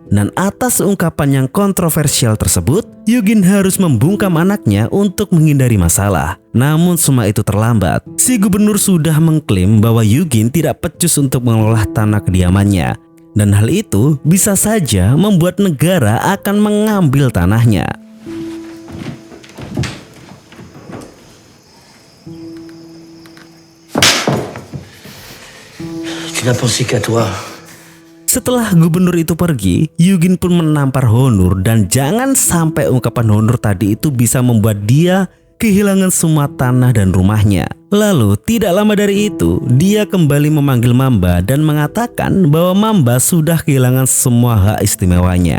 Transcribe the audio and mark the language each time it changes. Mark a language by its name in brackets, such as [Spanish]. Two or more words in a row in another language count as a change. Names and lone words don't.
[Indonesian] Dan atas ungkapan yang kontroversial tersebut, Yugin harus membungkam anaknya untuk menghindari masalah. Namun semua itu terlambat. Si gubernur sudah mengklaim bahwa Yugin tidak becus untuk mengelola tanah kediamannya. Dan hal itu bisa saja membuat negara akan mengambil tanahnya. [French] Tu n'as pensé qu'à toi. [Indonesian] Setelah gubernur itu pergi, Yugin pun menampar Honur dan jangan sampai ungkapan Honur tadi itu bisa membuat dia kehilangan semua tanah dan rumahnya. Lalu tidak lama dari itu, dia kembali memanggil Mamba dan mengatakan bahwa Mamba sudah kehilangan semua hak istimewanya.